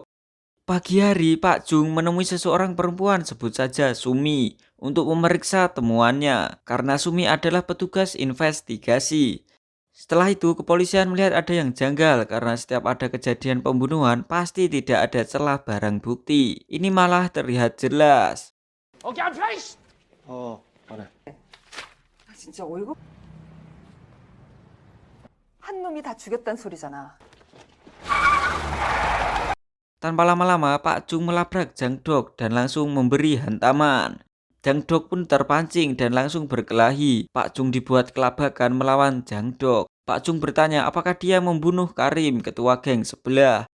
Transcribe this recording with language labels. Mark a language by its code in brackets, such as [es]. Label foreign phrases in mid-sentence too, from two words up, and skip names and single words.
[id] Pagi hari, Pak Jung menemui seseorang perempuan, sebut saja Sumi, untuk memeriksa temuannya, karena Sumi adalah petugas investigasi. Setelah itu, kepolisian melihat ada yang janggal, karena setiap ada kejadian pembunuhan, pasti tidak ada celah barang bukti. Ini malah terlihat jelas. [ko] 오케이, [en] I'm finished. [ko] 그래. 진짜 어이가 한 놈이 다 죽였단 소리잖아. [id] Tanpa lama-lama, Pak Jung melabrak Jangdok dan langsung memberi hantaman. Jangdok pun terpancing dan langsung berkelahi. Pak Jung dibuat kelabakan melawan Jangdok. Pak Jung bertanya apakah dia membunuh Karim, ketua geng sebelah.